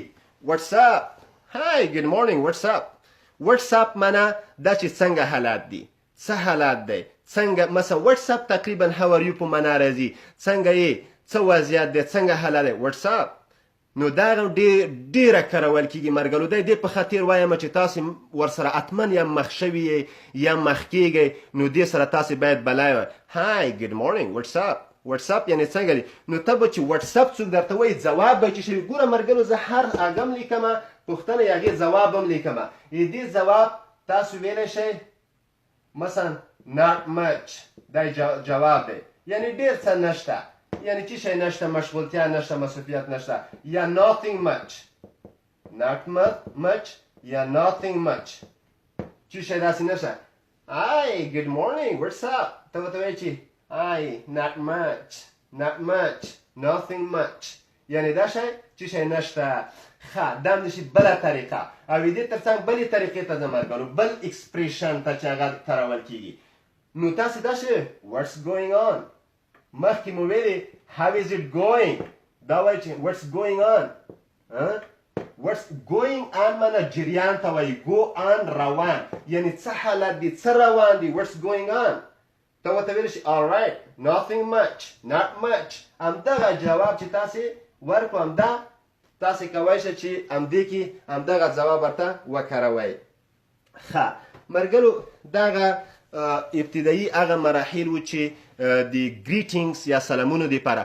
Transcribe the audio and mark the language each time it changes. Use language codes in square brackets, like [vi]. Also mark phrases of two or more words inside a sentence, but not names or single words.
[en] what's up hi good morning what's up [ps] معنا دا چې څنګه حالات دي څه حالات دی څنګه مثلا [en] what's up [ps] تقریبا [en] how are you [ps] په معنا راځي څنګه یې څه وضعیت دی څنګه حالات دی [en] what's up. [ps] نو دا ډېره کارول کېږي ملګرو. دی دې په خاطر وایم چې تاسې ورسره حتما یا مخ شوي یې یا مخ کېږئ نو دې سره تاسې باید بلای وایئ [en] hi good morning what's up [ps] یعنې څنګه دی. نو ته به چې [en] what's up [ps] څوک درته وایي ځواب به چې شوي. ګوره ملګرو زه هر هغه لیکمه پوښتنه یې هغې ځواب هم لیکمه. دې ځواب تاسو ویلی شئ مثلا [en] not much [ps] دا جواب دی یعنی ډېر څه نشته یعنی چی شی نشته مشغولتیا نشته مصروفیت نشته. یا [en] nothing much not much [ps] یا [en] nothing much [ps] چی شی داسې نشته. [en] hi good morning what's up [ps] ته ورته وایې چې [en] hi not much not much nothing much [ps] یعنی دا شی چې شی نشته. ښه دا هم د شي بله طریقه او دې تر څنګ بلې طریقې ته ځه مرګانو بل اکسپریشن ته چې هغه کارول کېږي. نو تاسې دا شی [en] what's going on [ps] مخکې مو ویلې [en] how is it going [ps] دا وایي چې [en] what's going on what's going on [ps] معنی جریان ته وایي [en] go on [ps] روان یعنی څه حالت دی څه روان دی [en] what's going on [ps] ته ورته ویلی شي [en] all right nothing much not much [ps] همدغه جواب چې تاسې ورکړو همدا تاسې کولی شئ چې همدې کې همدغه ځواب ورته وکاروئ. ښه مرګلو دغه ابتدایي هغه مراحل و چې د ګریټینګز یا سلامونو دپاره.